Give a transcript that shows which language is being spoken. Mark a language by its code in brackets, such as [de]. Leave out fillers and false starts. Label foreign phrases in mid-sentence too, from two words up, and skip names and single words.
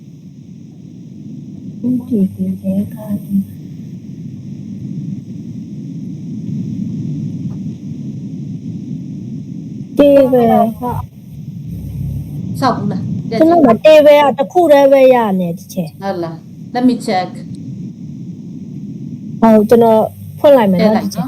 [my] ဒီတဲ့ကတေဘယ်ဟာ ဆောက်ဘူးလား ကျွန်တော်မတေဘယ်ကတစ်ခုတည်းပဲရနေဒီချက် ဟုတ်လား [en] let me check [my] ဟုတ်ကျွန်တော်ဖွင့်လိုက်မယ်နော်ဒီချက်